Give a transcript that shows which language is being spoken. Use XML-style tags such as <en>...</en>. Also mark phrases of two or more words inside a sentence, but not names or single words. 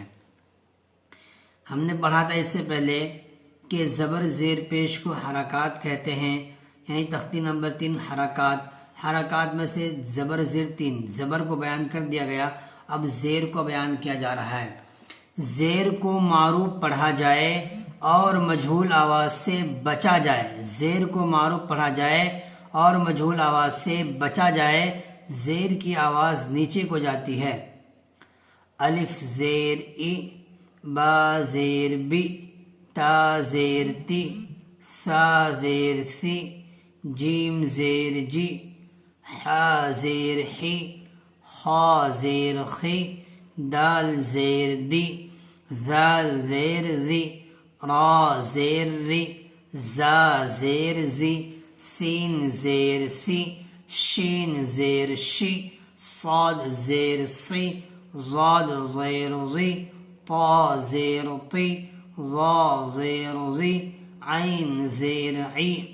<ur>ہم نے پڑھا تھا اس سے پہلے کہ زبر زیر پیش کو حرکات کہتے ہیں، یعنی تختی نمبر 3 حرکات میں سے زبر زیر 3 زبر کو بیان کر دیا گیا، اب زیر کو بیان کیا جا رہا ہے۔ زیر کو معروف پڑھا جائے اور مجہول آواز سے بچا جائے، زیر کو معروف پڑھا جائے اور مجہول آواز سے بچا جائے۔ زیر کی آواز نیچے کو جاتی ہے، الف زیر ای، با زیر بی، تا زیر تی، سا زیر سی، جیم زیر جی، حا زیر حی، خا زیر خی، دال زیر دی، ذال زیر زی، را زیر ری، زا زیر زی، سین زیر سی، شین زیر شی، صاد زیر سی، ضاد زیر زی، طا زیر طی، ظا زیر زی، عین زیر عی،</ur>